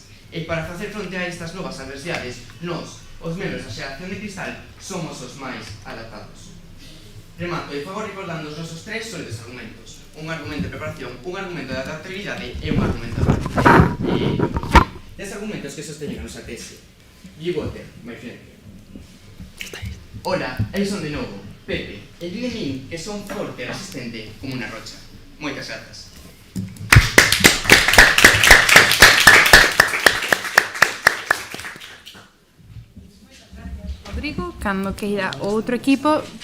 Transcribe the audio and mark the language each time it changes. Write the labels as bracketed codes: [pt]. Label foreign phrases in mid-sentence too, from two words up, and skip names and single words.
[gl] E para facer fronte a estas novas adversidades, nós, os membros da xeración de cristal, somos os máis adaptados. Remato de favor recordando os nosos tres sólidos argumentos. Un argumento de preparación, un argumento de adaptabilidade e un argumento de evolución. Des argumentos que sosteñen a nosa tese. [en] G-Water, my friend. [gl] Hola, eu son de novo, Pepe, e di de min que son forte e resistente como unha rocha. Moitas grazas. Rodrigo, cando queira o outro equipo.